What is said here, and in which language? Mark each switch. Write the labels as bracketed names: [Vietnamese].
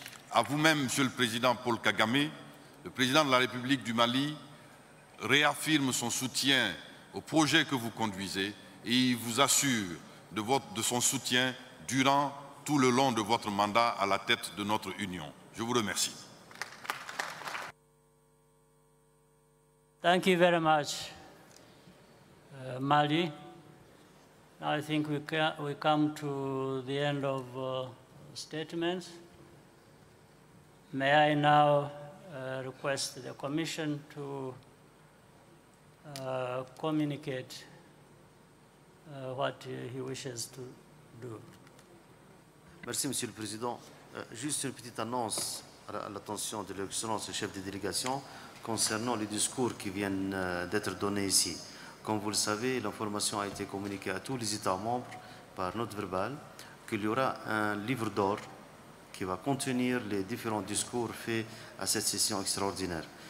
[French] À vous-même, Monsieur le Président Paul Kagame, le président de la République du Mali réaffirme son soutien au projet que vous conduisez et il vous assure de son soutien durant tout le long de votre mandat à la tête de notre Union. Je vous remercie. [English] Thank you very much, Mali. Now I think we come to the end of statements. May I now request the Commission to communicate what he wishes to do. [French] Merci, Monsieur le Président. Juste une petite annonce à l'attention de l'Excellence et chef de délégation concernant les discours qui viennent d'être donnés ici. Comme vous le savez, l'information a été communiquée à tous les États membres par note verbale qu'il y aura un livre d'or qui va contenir les différents discours faits à cette session extraordinaire.